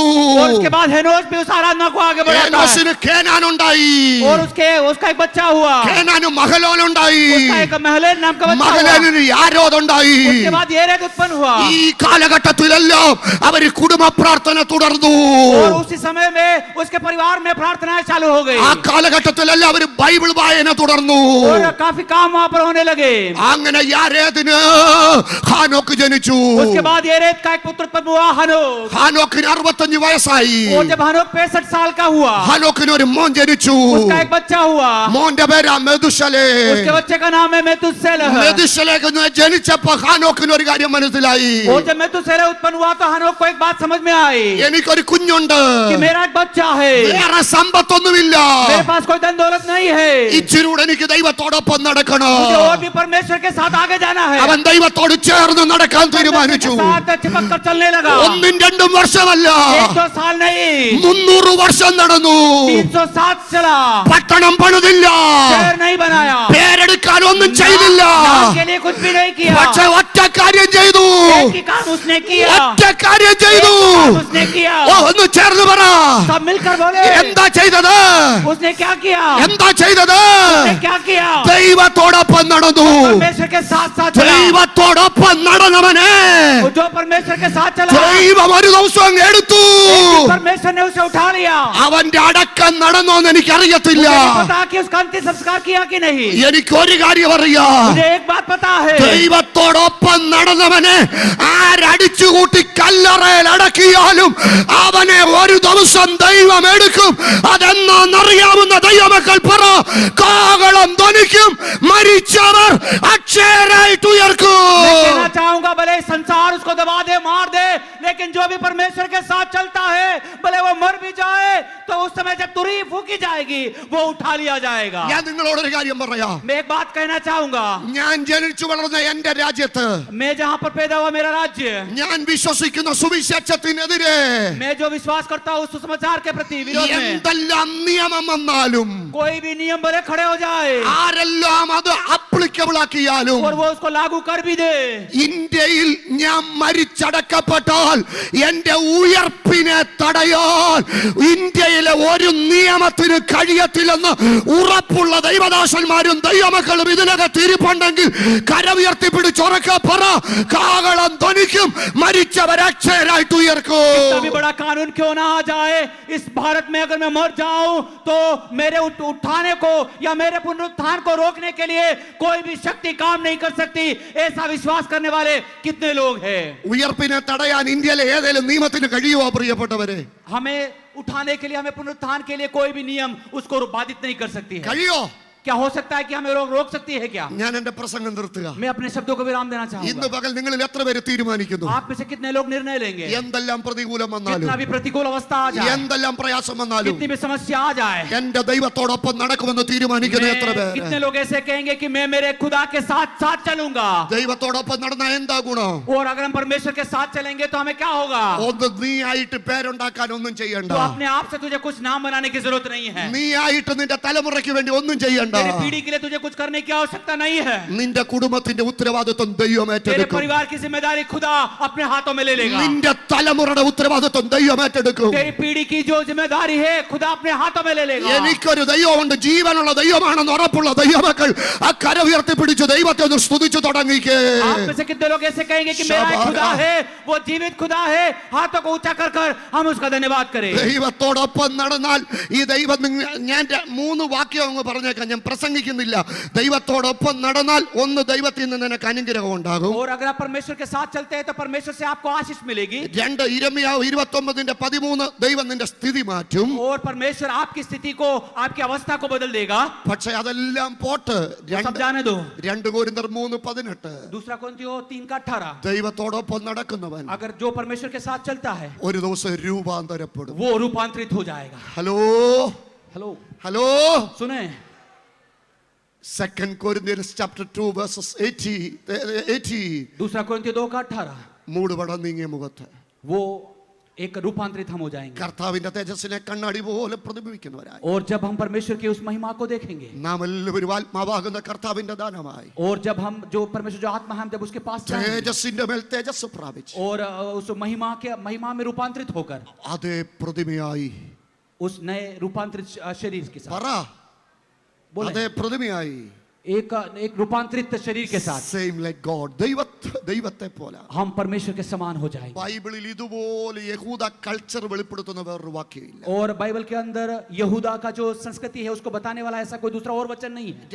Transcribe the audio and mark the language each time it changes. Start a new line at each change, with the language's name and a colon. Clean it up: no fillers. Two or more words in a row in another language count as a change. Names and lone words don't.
Hindi: और उसके बाद हेनोस भी उस आराधना को आगे बढ़ाता है।
Malayalam: ഏനോസിന് കേനാൻ ഉണ്ടായി.
Hindi: और उसका एक बच्चा हुआ,
Malayalam: കേനാന് മഹലോൻ ഉണ്ടായി.
Hindi: उसका एक महलेल नाम का बच्चा हुआ।
Malayalam: മഹലോനിന് യാരോദ് ഉണ്ടായി.
Hindi: उसके बाद येरेद उत्पन्न हुआ।
Malayalam: ഈ കാലഘട്ടത്തിലെല്ലാം അവര് കുടുംബ പ്രാർത്ഥന തുടർന്നു.
Hindi: और उसी समय में उसके परिवार में प्रार्थनाएं चालू हो गई।
Malayalam: ആ കാലഘട്ടത്തിലെല്ലാം അവര് ബൈബിൾ വായന തുടർന്നു.
Hindi: और काफी काम वहां पर होने लगे।
Malayalam: അങ്ങനെ യാരേദിന് ഹാനോക്ക് ജനിച്ചു.
Hindi: उसके बाद येरेद का एक पुत्र उत्पन्न हुआ, हनोक।
Malayalam: ഹാനോക്കിന് 65 വയസ്സായി.
Hindi: और जब हनोक 65 साल का हुआ,
Malayalam: ഹാനോക്കിന് ഒരു മോൻ ജനിച്ചു.
Hindi: उसका एक बच्चा हुआ,
Malayalam: മോന്റെ പേരാ മെതുശലേ.
Hindi: उसके बच्चे का नाम है मेतुसेलह।
Malayalam: മെതുശലേക്ക് ജനിച്ചപ്പോ ഹാനോക്കിന് ഒരു കാര്യം മനസ്സിലായി.
Hindi: और जब मेतुसेलह उत्पन्न हुआ तो हनोक को एक बात समझ में आई
Malayalam: എനിക്കൊരു കുഞ്ഞുണ്ട്,
Hindi: कि मेरा एक बच्चा है,
Malayalam: വേറെ സമ്പത്തൊന്നുമില്ല,
Hindi: मेरे पास कोई धन दौलत नहीं है,
Malayalam: ഇച്ചിരൂടെ എനിക്ക് ദൈവത്തോടൊപ്പം നടക്കണം.
Hindi: मुझे और भी परमेश्वर के साथ आगे जाना है।
Malayalam: അവൻ ദൈവത്തോട് ചേർന്ന് നടക്കാൻ തീരുമാനിച്ചു.
Hindi: साथ चिपक कर चलने लगा।
Malayalam: 1-2 വർഷമല്ല,
Hindi: 100 साल नहीं,
Malayalam: 300 വർഷം നടന്നു.
Hindi: 307 चला।
Malayalam: പട്ടണം പണിതില്ല,
Hindi: शहर नहीं बनाया,
Malayalam: പേരെടുക്കാൻ ഒന്നും ചെയ്തില്ല.
Hindi: नाम के लिए कुछ भी नहीं किया,
Malayalam: പക്ഷെ ഒറ്റ കാര്യം ചെയ്തു.
Hindi: एक ही काम उसने किया,
Malayalam: ഒറ്റ കാര്യം ചെയ്തു.
Hindi: उसने किया।
Malayalam: ഓ, ഒന്ന് ചേർന്ന് പറ,
Hindi: सब मिलकर बोले,
Malayalam: എന്താ ചെയ്തത്?
Hindi: उसने क्या किया?
Malayalam: എന്താ ചെയ്തത്?
Hindi: उसने क्या किया?
Malayalam: ദൈവത്തോടൊപ്പം നടന്നു.
Hindi: परमेश्वर के साथ साथ चला।
Malayalam: ദൈവത്തോടൊപ്പം നടന്നവനെ
Hindi: वो जो परमेश्वर के साथ चला,
Malayalam: ദൈവം ഒരു ദിവസം അങ്ങ് എടുത്തു.
Hindi: परमेश्वर ने उसे उठा लिया।
Malayalam: അവന്റെ അടക്കം നടന്നോന്ന് എനിക്കറിയത്തില്ല.
Hindi: मुझे नहीं पता कि उसका अंतिम संस्कार किया कि नहीं।
Malayalam: എനിക്കൊരു കാര്യം അറിയാം,
Hindi: मुझे एक बात पता है,
Malayalam: ദൈവത്തോടൊപ്പം നടന്നവനെ ആരടിച്ചുകൂട്ടി കല്ലറയിൽ അടക്കിയാലും അവനെ ഒരു ദിവസം ദൈവം എടുക്കും. അതെന്നറിയാവുന്ന ദൈവമക്കൾ പറ, കാഹളം ധ്വനിക്കും, മരിച്ചവർ അക്ഷയരായിട്ട് ഉയർക്കും.
Hindi: मैं कहना चाहूंगा, भले संसार उसको दबा दे, मार दे, लेकिन जो भी परमेश्वर के साथ चलता है, भले वो मर भी जाए तो उस समय जब तुरही फूकी जाएगी वो उठा लिया जाएगा।
Malayalam: ഞാൻ നിങ്ങളോടൊരു കാര്യം പറയാം.
Hindi: मैं एक बात कहना चाहूंगा,
Malayalam: ഞാൻ ജനിച്ചു വളർന്ന എന്റെ രാജ്യത്ത്
Hindi: मैं जहां पर पैदा हुआ मेरा राज्य,
Malayalam: ഞാൻ വിശ്വസിക്കുന്ന സുവിശേഷത്തിനെതിരെ
Hindi: मैं जो विश्वास करता हूँ उस सुसमाचार के प्रति विरोध में
Malayalam: എന്തെല്ലാം നിയമം വന്നാലും,
Hindi: कोई भी नियम भले खड़े हो जाए
Malayalam: ആരെല്ലാം അത് അപ്ലിക്കബിൾ ആക്കിയാലും,
Hindi: और वो उसको लागू कर भी दे,
Malayalam: ഇന്ത്യയിൽ ഞാൻ മരിച്ചടക്കപ്പെട്ടാൽ എന്റെ ഉയർപ്പിനെ തടയാൻ ഇന്ത്യയിലെ ഒരു നിയമത്തിന് കഴിയത്തില്ലെന്ന് ഉറപ്പുള്ള ദൈവദാസന്മാരും ദൈവമക്കളും ഇതിനകത്ത് ഇരിപ്പുണ്ടെങ്കിൽ കരമുയർത്തി പിടിച്ചുറക്കെ പറ, കാഹളം ധ്വനിക്കും, മരിച്ചവർ അക്ഷയരായിട്ട് ഉയർക്കും.
Hindi: तभी बड़ा कानून क्यों ना आ जाए, इस भारत में अगर मैं मर जाऊं तो मेरे उठाने को या मेरे पुनरुत्थान को रोकने के लिए कोई भी शक्ति काम नहीं कर सकती। ऐसा विश्वास करने वाले कितने लोग हैं?
Malayalam: ഉയർപ്പിനെ തടയാൻ ഇന്ത്യയിലെ ഏതെങ്കിലും നിയമത്തിന് കഴിയുമോ പ്രിയപ്പെട്ടവരെ?
Hindi: हमें उठाने के लिए, हमें पुनरुत्थान के लिए कोई भी नियम उसको बाधित नहीं कर सकती है।
Malayalam: കഴിയോ?
Hindi: क्या हो सकता है कि हमें रोक सकती है क्या?
Malayalam: ഞാൻ എന്റെ പ്രസംഗം നിർത്തുക.
Hindi: मैं अपने शब्दों को विराम देना
Malayalam: ഇന്ന്
Hindi: चाहूंगा।
Malayalam: പകൽ നിങ്ങളിൽ എത്ര പേര് തീരുമാനിക്കുന്നു,
Hindi: आप में से कितने लोग निर्णय लेंगे,
Malayalam: എന്തെല്ലാം പ്രതികൂലം വന്നാലും,
Hindi: कितना भी प्रतिकूल अवस्था आ जाए,
Malayalam: എന്തെല്ലാം പ്രയാസം വന്നാലും
Hindi: कितनी भी समस्या आ जाए,
Malayalam: എന്റെ ദൈവത്തോടൊപ്പം നടക്കുമെന്ന് തീരുമാനിക്കുന്ന എത്ര പേര്?
Hindi: कितने लोग ऐसे कहेंगे कि मैं मेरे खुदा के साथ साथ चलूंगा?
Malayalam: ദൈവത്തോടൊപ്പം നടന്ന എന്താ ഗുണം?
Hindi: और अगर हम परमेश्वर के साथ चलेंगे तो हमें क्या होगा?
Malayalam: ഒന്ന് നീ ആയിട്ട് പേരുണ്ടാക്കാൻ ഒന്നും ചെയ്യണ്ട.
Hindi: तो अपने आप से तुझे कुछ नाम बनाने की जरूरत नहीं है,
Malayalam: നീ ആയിട്ട് നിന്റെ തലമുറയ്ക്ക് വേണ്ടി ഒന്നും ചെയ്യണ്ട.
Hindi: तेरी पीढ़ी के लिए तुझे कुछ करने की आवश्यकता नहीं है.
Malayalam: നിന്റെ കുടുംബത്തിന്റെ ഉത്തരവാദിത്വം ദൈവം
Hindi: तेरे
Malayalam: ഏറ്റെടുക്കും.
Hindi: परिवार की जिम्मेदारी खुदा अपने हाथों में ले लेगा.
Malayalam: നിന്റെ തലമുറയുടെ ഉത്തരവാദിത്വം ദൈവം ഏറ്റെടുക്കും.
Hindi: तेरी पीढ़ी की जो जिम्मेदारी है खुदा अपने हाथों में ले लेगा.
Malayalam: എനിക്കൊരു ദൈവമുണ്ട്, ജീവനുള്ള ദൈവമാണെന്ന് ഉറപ്പുള്ള ദൈവമക്കൾ ആ കര ഉയർത്തിപ്പിടിച്ച് ദൈവത്തെ ഒന്ന് സ്തുതിച്ചു തുടങ്ങിക്കേ.
Hindi: आप में से कितने लोग ऐसे कहेंगे कि मेरा एक खुदा है, वो जीवित खुदा है, हाथों को ऊंचा कर कर हम उसका धन्यवाद करें.
Malayalam: ദൈവത്തോടൊപ്പം നടന്നാൽ ഈ ദൈവം ഞാൻ 3 വാക്യം അങ്ങ് പറഞ്ഞേക്കാം, ഞാൻ പ്രസംഗിക്കുന്നില്ല. ദൈവത്തോടൊപ്പം നടന്നാൽ ഒന്ന് ദൈവത്തിൽ നിന്ന് നിനക്ക് അനുഗ്രഹം ഉണ്ടാകും.
Hindi: और अगर आप परमेश्वर के साथ चलते हैं तो परमेश्वर से आपको आशीष मिलेगी.
Malayalam: 2 ഇരമ്യാവ് 29:13 ദൈവം നിന്റെ സ്ഥിതി മാറ്റും.
Hindi: और परमेश्वर आपकी स्थिति को, आपकी अवस्था को बदल देगा.
Malayalam: പക്ഷെ അതെല്ലാം പോട്ട്.
Hindi: सब जाने दो.
Malayalam: 2 കൊരിന്ത്യർ 3:18
Hindi: दूसरा कोरिन्थियों 3:18
Malayalam: ദൈവത്തോടൊപ്പം നടക്കുന്നവൻ
Hindi: अगर जो परमेश्वर के साथ चलता है
Malayalam: ഒരു ദിവസം രൂപാന്തരപ്പെടും.
Hindi: वो रूपांतरित हो जाएगा.
Malayalam: ഹലോ
Hindi: हेलो
Malayalam: ഹലോ
Hindi: सुने.
English: 2 Corinthians chapter 2 verses 80
Hindi: दूसरा कोरिन्थियों 2:18
Malayalam: മൂടുപടം നീങ്ങിയ മുഖത്ത്
Hindi: वो एक रूपांतरित हम हो जाएंगे.
Malayalam: കർത്താവിന്റെ തേജസ്സിനെ കണ്ണാടി പോലെ പ്രതിബിംബിക്കുന്നവരായി
Hindi: और जब हम परमेश्वर की उस महिमा को देखेंगे,
Malayalam: നാം എല്ലാവരും ആത്മാവാകുന്ന കർത്താവിന്റെ ദാനമായി
Hindi: और जब हम जो परमेश्वर जो आत्मा है हम जब उसके पास जाएंगे
Malayalam: തേജസ്സിന്റെ മേൽ തേജസ് പ്രാപിച്ച്
Hindi: और उस महिमा में रूपांतरित होकर
Malayalam: അതേ പ്രതിമയായി
Hindi: उस नए रूपांतरित शरीर के साथ
Malayalam: പറ
Hindi: बोले
Malayalam: അതേ പ്രതിമയായി
Hindi: एक रूपांतरित शरीर के साथ
English: same like God
Malayalam: ദൈവത്തെ പോലെ
Hindi: हम परमेश्वर के समान हो जाएंगे.
Malayalam: ബൈബിളിൽ ഇതുപോലെ യഹൂദ കൾച്ചർ വെളിപ്പെടുത്തുന്ന വേറൊരു വാക്യമില്ല.
Hindi: और बाइबल के अंदर यहूदा का जो संस्कृति है उसको बताने वाला ऐसा कोई दूसरा और वचन नहीं है.